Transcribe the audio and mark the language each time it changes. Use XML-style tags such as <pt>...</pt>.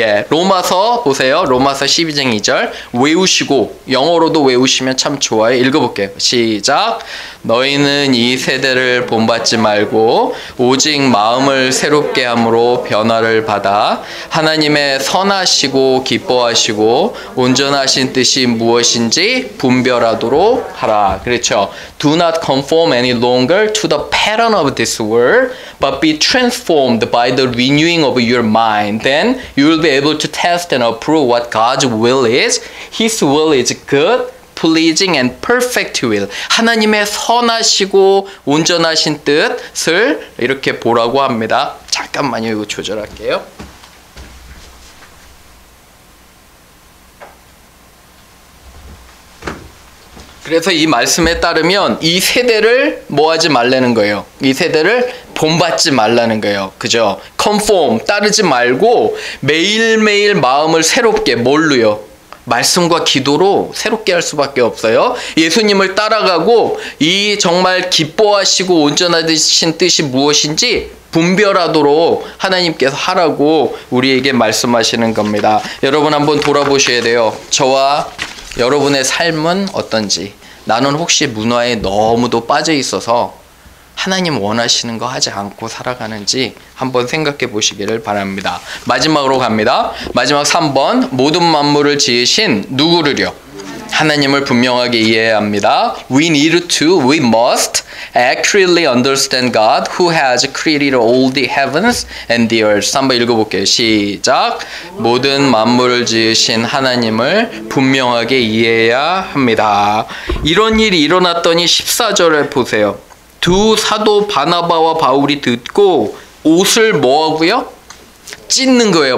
<ko>로마서 보세요. 로마서 12장 2절 외우시고, 영어로도 외우시면 참 좋아요. 읽어볼게요. 시작. 너희는 이 세대를 본받지 말고 오직 마음을 새롭게 함으로 변화를 받아 하나님의 선하시고 기뻐하시고 온전하신 뜻이 무엇인지 분별하도록 하라. 그렇죠.</ko> <en>Do not conform any longer to the pattern of this world, but be transformed by the renewing of your mind. Then you will be able to test and approve what God's will is. His will is good, pleasing and perfect will.</en> <ko>하나님의 선하시고 온전하신 뜻을 이렇게 보라고 합니다. 잠깐만요. 이거 조절할게요. 그래서 이 말씀에 따르면 이 세대를 뭐 하지 말라는 거예요. 이 세대를 본받지 말라는 거예요. 그죠? conform, 따르지 말고 매일매일 마음을 새롭게, 뭘로요? 말씀과 기도로 새롭게 할 수밖에 없어요. 예수님을 따라가고 이 정말 기뻐하시고 온전하신 뜻이 무엇인지 분별하도록 하나님께서 하라고 우리에게 말씀하시는 겁니다. 여러분 한번 돌아보셔야 돼요. 저와 여러분의 삶은 어떤지. 나는 혹시 문화에 너무도 빠져 있어서 하나님 원하시는 거 하지 않고 살아가는지 한번 생각해 보시기를 바랍니다. 마지막으로 갑니다. 마지막 3번. 모든 만물을 지으신 누구를요? 하나님을 분명하게 이해해야 합니다.</ko> <en>We must accurately understand God who has created all the heavens and the earth.</en> <ko>한번 읽어볼게요. 시작. 모든 만물을 지으신 하나님을 분명하게 이해해야 합니다. 이런 일이 일어났더니 14절에 보세요. 두 사도 바나바와 바울이 듣고 옷을 뭐하고요? 찢는 거예요.</ko>